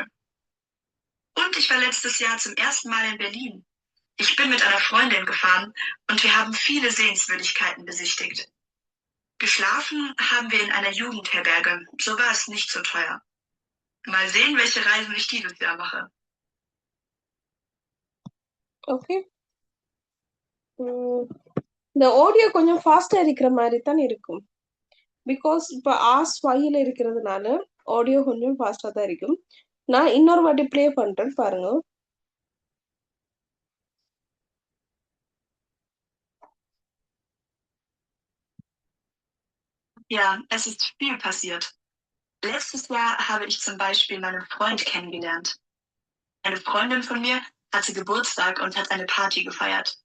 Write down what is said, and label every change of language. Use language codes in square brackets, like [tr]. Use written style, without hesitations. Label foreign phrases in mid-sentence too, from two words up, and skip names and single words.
[de] Und ich war letztes Jahr zum ersten Mal in Berlin. Ich bin mit einer Freundin gefahren und wir haben viele Sehenswürdigkeiten besichtigt. Geschlafen haben wir in einer Jugendherberge, so war es nicht so teuer. Mal sehen, welche Reisen ich dieses Jahr mache. [ta] Okay. இந்த ஆடியோ கொஞ்சம் ஃபாஸ்டா இருக்கிற மாதிரி தான் இருக்கும். பிகாஸ் இப்போ ஆஸ் ஃபைவ்ல இருக்கிறதுனால ஆடியோ கொஞ்சம் ஃபாஸ்டா தான் இருக்கும். நான் இன்னொரு வாட்டி ப்ளே பண்றேன் பாருங்க. [de] Ja, es ist viel passiert. Letztes Jahr habe ich zum Beispiel meinen Freund kennengelernt. Eine Freundin von mir hatte Geburtstag und hat eine Party gefeiert.